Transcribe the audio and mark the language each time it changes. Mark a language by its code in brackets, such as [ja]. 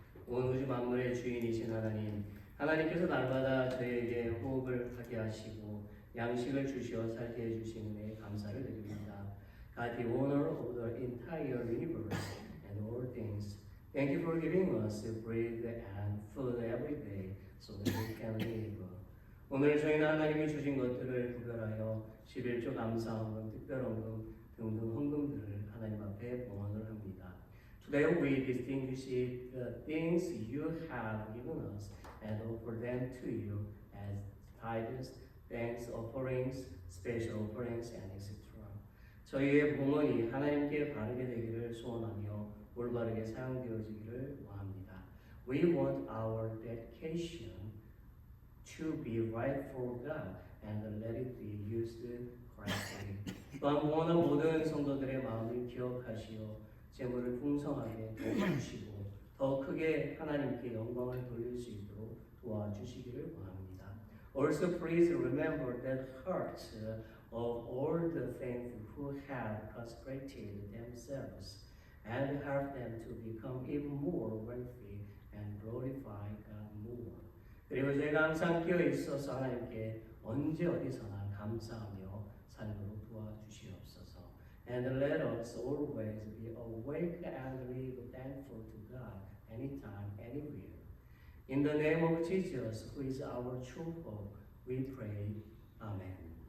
[ko] 온 우주 만물의 주인이신 하나님, 하나님께서 날마다 저에게 호흡을 하게 하시고 양식을 주시어 살게 해주신 은혜에 감사를 드립니다. [en] God, the owner of the entire universe and all things, thank you for giving us bread and food every day so that we can live. [ko] 오늘 저희는 하나님이 주신 것들을 구별하여 11조 감사헌금, 특별헌금 등등 헌금들을 하나님 앞에 봉헌을 합니다. [en] Today we distinguish the things you have given us and offer them to you as tithes, thanks offerings, special offerings, and etc. [ko] 저희의 봉헌이 하나님께 바르게 되기를 소원하며 올바르게 사용되어지기를 원합니다. [en] We want our dedication to be right for God and let it be used correctly. [ko] 또한 봉헌한 모든 성도들의 마음을 기억하시어 재물을 풍성하게 도와주시고 더 크게 하나님께 영광을 돌릴 수 있도록 도와주시기를 원합니다. [en] Also please remember that hearts of all the faithful who have consecrated themselves, and help them to become even more wealthy and glorify God more. [ko] 그리고 저희가 항상 끼어 있어서 하나님께 언제 어디서나 감사하며 삶으로 도와주시옵소서. [en] And let us always be awake and live thankful to God anytime, anywhere. In the name of Jesus, who is our true hope, we pray. Amen.